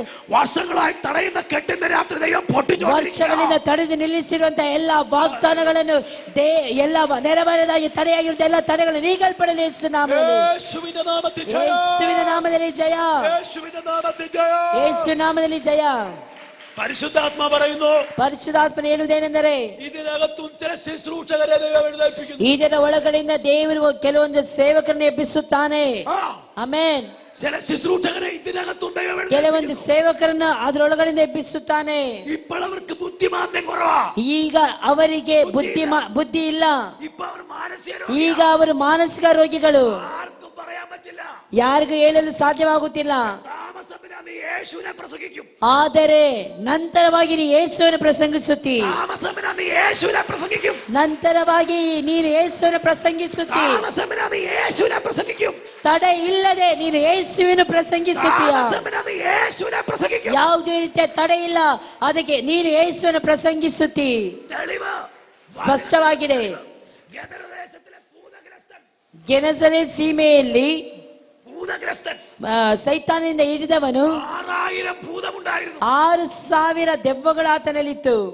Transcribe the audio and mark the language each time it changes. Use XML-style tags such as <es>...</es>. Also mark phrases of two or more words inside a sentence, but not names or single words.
<kn>ವರ್ಷಗಳಾಗಿ ತಡೆಯಿಂದ ಕೆಟ್ಟಿದ್ದ ರಾತ್ರಿ ದೈವ ಪೊಟ್ಟಿಜೋ ವರ್ಷಗಳಿಂದ ತಡೆದು ನಿಲ್ಲಿಸಿರುವಂತಹ ಎಲ್ಲ ವಾಗ್ದಾನಗಳನ್ನು ಎಲ್ಲ ನೆರವೇರದಾಗಿ ತಡೆಯಾಗಿರುವ ಎಲ್ಲ ತಡೆಗಳು ನೀಗಲ್ಪಡಲಿ. ಯೇಸುವಿನ ನಾಮದಲ್ಲಿ ಜಯ. ಯೇಸು ನಾಮದಲ್ಲಿ ಜಯ.</kn> <ml>പരിശുദ്ധാത്മാ പറയുന്നു,</ml> <kn>ಪರಿಶುದ್ಧಾತ್ಮನ ಹೇಳುವುದೇನೆಂದರೆ</kn> <ml>ഇതിനകത്തും ചില ശുശ്രൂഷകരെ ദൈവം എഴുന്നേൽപ്പിക്കുന്നു.</ml> <kn>ಇದರ ಒಳಗಡೆಯಿಂದ ದೇವರು ಕೆಲವೊಂದು ಸೇವಕರನ್ನು ಎಬ್ಬಿಸುತ್ತಾನೆ. ಆಮೆನ್.</kn> <ml>ചില ശുശ്രൂഷകരെ ഇതിനകത്തും ദൈവം</ml> <kn>ಕೆಲವೊಂದು ಸೇವಕರನ್ನು ಅದರೊಳಗಡೆಯಿಂದ ಎಬ್ಬಿಸುತ್ತಾನೆ.</kn> <ml>ഇപ്പോൾ അവർക്ക് ബുദ്ധിമാന്ദ്യം കുറവാ.</ml> <kn>ಈಗ ಅವರಿಗೆ ಬುದ್ಧಿ ಇಲ್ಲ.</kn> <ml>ഇപ്പോൾ അവർ മാനസിക</ml> <kn>ಈಗ ಅವರು ಮಾನಸಿಕ ರೋಗಿಗಳು.</kn> <ml>ആർക്കും പറയാൻ പറ്റില്ല,</ml> <kn>ಯಾರಿಗೂ ಹೇಳಲು ಸಾಧ್ಯವಾಗುತ್ತಿಲ್ಲ.</kn> <ml>യേശുവിനെ പ്രസംഗിക്കും,</ml> <kn>ಆದರೆ ನಂತರವಾಗಿ ನೀನು ಯೇಸುವನ್ನು ಪ್ರಸಂಗಿಸುತ್ತಿ.</kn> <ml>യേശുവിനെ പ്രസംഗിക്കും,</ml> <kn>ನಂತರವಾಗಿ ನೀನು ಯೇಸುವನ್ನು ಪ್ರಸಂಗಿಸುತ್ತಿ.</kn> <ml>യേശുവിനെ പ്രസംഗിക്കും,</ml> <kn>ತಡೆ ಇಲ್ಲದೆ ನೀನು ಯೇಸುವನ್ನು ಪ್ರಸಂಗಿಸುತ್ತೀಯ.</kn> <ml>യേശുവിനെ പ്രസംഗിക്കും,</ml> <kn>ಯಾವುದೇ ರೀತಿಯ ತಡೆ ಇಲ್ಲ, ಅದಕ್ಕೆ ನೀನು ಯೇಸುವನ್ನು ಪ್ರಸಂಗಿಸುತ್ತಿ. ಸ್ಪಷ್ಟವಾಗಿದೆ. ಗೆನಸರೇತ್ ಸೀಮೆಯಲ್ಲಿ ಸೈತಾನದಿಂದ ಹಿಡಿದವನು 6,000 ದೆವ್ವಗಳು ಆತನಲ್ಲಿತ್ತು.</kn>